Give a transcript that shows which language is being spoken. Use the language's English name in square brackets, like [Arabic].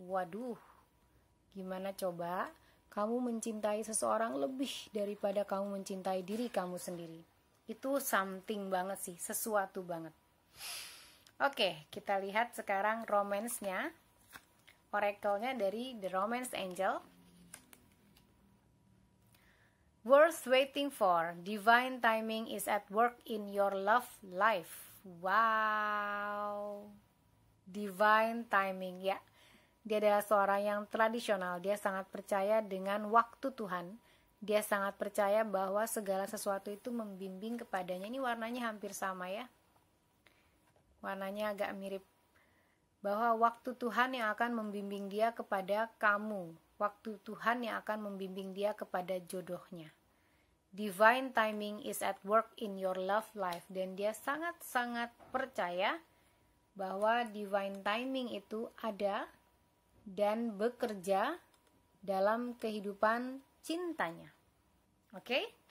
[Indonesian] Waduh, gimana coba kamu mencintai seseorang lebih daripada kamu mencintai diri kamu sendiri? Itu something banget sih, sesuatu banget. Oke, kita lihat sekarang romance-nya, oracle-nya dari The Romance Angel. [English] Worth waiting for, divine timing is at work in your love life. [Indonesian] Wow, divine timing ya. Dia adalah seorang yang tradisional, dia sangat percaya dengan waktu Tuhan. Dia sangat percaya bahwa segala sesuatu itu membimbing kepadanya. Ini warnanya hampir sama ya, warnanya agak mirip. Bahwa waktu Tuhan yang akan membimbing dia kepada kamu, waktu Tuhan yang akan membimbing dia kepada jodohnya. [English] Divine timing is at work in your love life. [Indonesian] Dan dia sangat-sangat percaya bahwa divine timing itu ada dan bekerja dalam kehidupan cintanya. Oke?